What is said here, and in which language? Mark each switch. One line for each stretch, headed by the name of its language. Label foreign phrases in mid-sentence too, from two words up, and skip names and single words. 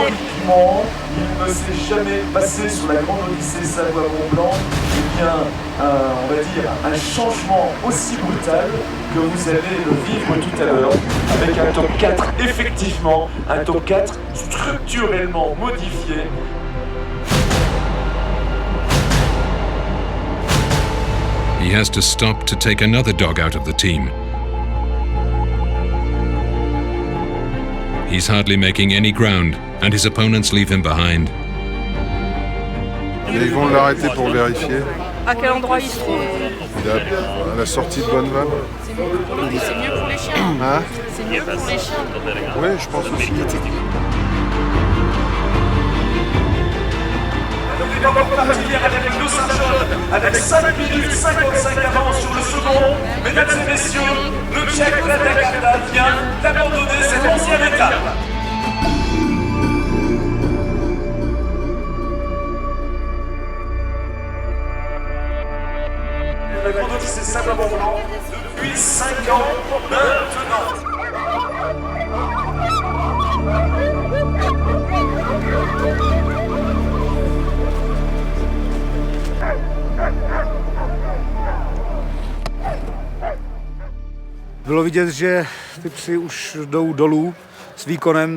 French: Il ne s'est jamais passé sur la Grande Odyssée Savoie Mont Blanc, eh bien, on va dire, un changement aussi brutal que vous allez le vivre tout à l'heure, avec un top 4, effectivement, un top 4 structurellement modifié.
English: He has to stop to take another dog out of the team. He's hardly making any ground, and his opponents leave him behind.
French: Et ils vont l'arrêter pour vérifier. À quel endroit il se trouve? À la sortie de Bonneval. C'est mieux pour les chiens. Hein? C'est mieux pour les chiens. Oui, je pense aussi. Avec nos Saint-Jean, avec 5 minutes 55 d'avance sur le second. Mesdames et messieurs, le Tchèque Radek Avda vient d'abandonner cette 11e étape. La Grande Odyssée Savoie Mont Blanc depuis 5 ans maintenant.
Czech: Bylo vidět, že ty psy už jdou dolů s výkonem.